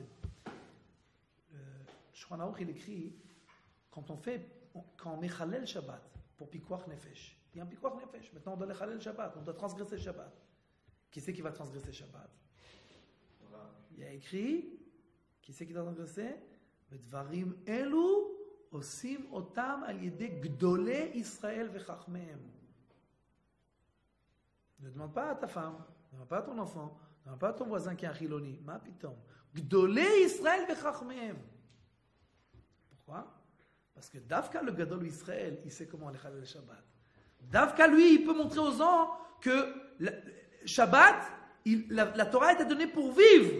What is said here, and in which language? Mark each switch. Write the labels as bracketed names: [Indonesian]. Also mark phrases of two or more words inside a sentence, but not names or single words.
[French] Shulchan Aruch, il écrit, quand on [Hebrew] מחלל שבת [French] pour [Hebrew] פיקוח נפש, [French] il y a un [Hebrew] פיקוח נפש. [French] Maintenant, on doit [Hebrew] מחלל שבת, [French] on doit transgresser Shabbat. Qui c'est qui va transgresser Shabbat? Il y a écrit, qui c'est qui doit transgresser? [Hebrew] דברים אלו עושים אותם על ידי גדולי ישראל וחכמיהם. [French] Ne demande pas à ta femme, ne demande pas à ton enfant, ne demande pas à ton voisin qui est un chiloni. [Hebrew] מה פתאום. גדולי ישראל וחכמיהם. [French] Pourquoi? Parce que Davka, le [Hebrew] גדול ישראל, [French] il sait comment aller le Shabbat. Davka, lui, il peut montrer aux gens que Shabbat, la Torah était donnée pour vivre.